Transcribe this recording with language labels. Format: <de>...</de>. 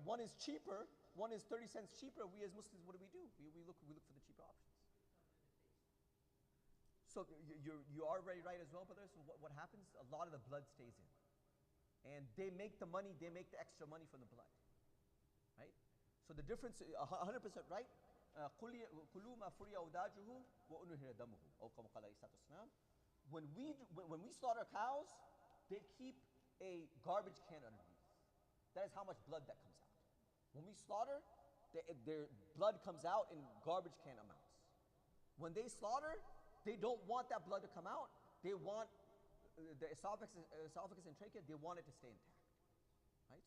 <en>One is cheaper, one is 30 cents cheaper. We as Muslims, what do? We look for the cheaper options. So you are very right as well, brother. So what happens? A lot of the blood stays in. And they make the money, they make the extra money from the blood. Right? So the difference, 100% right.</en> <ar>كُلُوا مَا فُرِيَ أَوْدَاجُهُ وَأُنُهِرَ دَمُهُ أو كما قال عليه الصلاة والسلام.</ar> <en>When we slaughter cows, they keep a garbage can underneath. That is how much blood that comes out. When we slaughter, their blood comes out in garbage can amounts. When they slaughter, they don't want that blood to come out. They want the esophagus and trachea, they want it to stay intact. Right?</en>